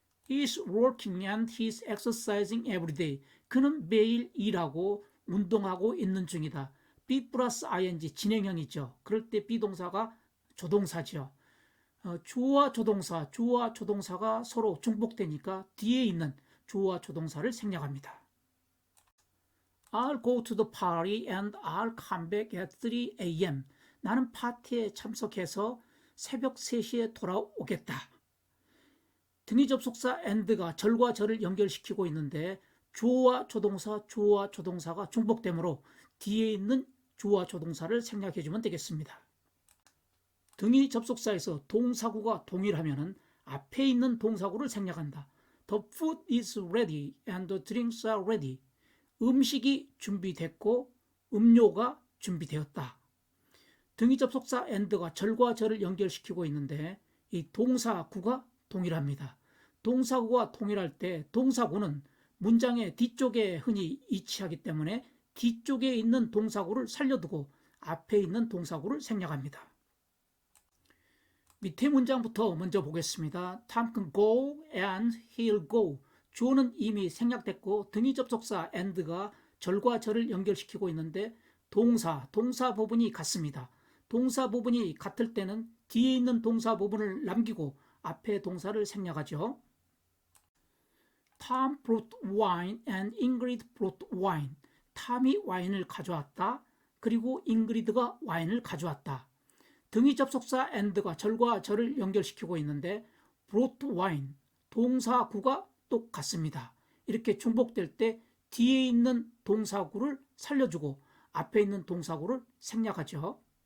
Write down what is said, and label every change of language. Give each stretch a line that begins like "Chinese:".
English: He is working and he is exercising every day.
Korean: 그는 매일 일하고 운동하고 있는 중이다. be 플러스 ing 진행형이죠. 그럴 때 비동사가 조동사죠. 주어와 조동사, 주어와 조동사가 서로 중복되니까 뒤에 있는 주어와 조동사를 생략합니다.
English: I'll go to the party and I'll come back at 3 a.m.
Korean: 나는 파티에 참석해서 새벽 3시에 돌아오겠다. 등위 접속사 and가 절과 절을 연결시키고 있는데 주어와 조동사, 주어와 조동사가 중복되므로 뒤에 있는 주어와 조동사를 생략해주면 되겠습니다. 등위 접속사에서 동사구가 동일하면 앞에 있는 동사구를 생략한다.
English: The food is ready and the drinks are ready.
Korean: 음식이 준비됐고 음료가 준비되었다. 등위 접속사 and가 절과 절을 연결시키고 있는데 이 동사구가 동일합니다. 동사구가 동일할 때 동사구는 문장의 뒤쪽에 흔히 위치하기 때문에 뒤쪽에 있는 동사구를 살려두고 앞에 있는 동사구를 생략합니다. 밑에 문장부터 먼저 보겠습니다.
English: Tom can go and he'll go.
Korean: 주어는 이미 생략됐고 등위 접속사 and가 절과 절을 연결시키고 있는데 동사 부분이 같습니다. 동사 부분이 같을 때는 뒤에 있는 동사 부분을 남기고 앞에 동사를 생략하죠.
English: Tom brought wine and Ingrid brought wine.
Korean: 탐이 와인을 가져왔다. 그리고 잉그리드가 와인을 가져왔다. 등위 접속사 and가 절과 절을 연결시키고 있는데
English: brought wine,
Korean: 동사구가 똑같습니다. 이렇게 중복될 때 뒤에 있는 동사구를 살려주고 앞에 있는 동사구를 생략하죠.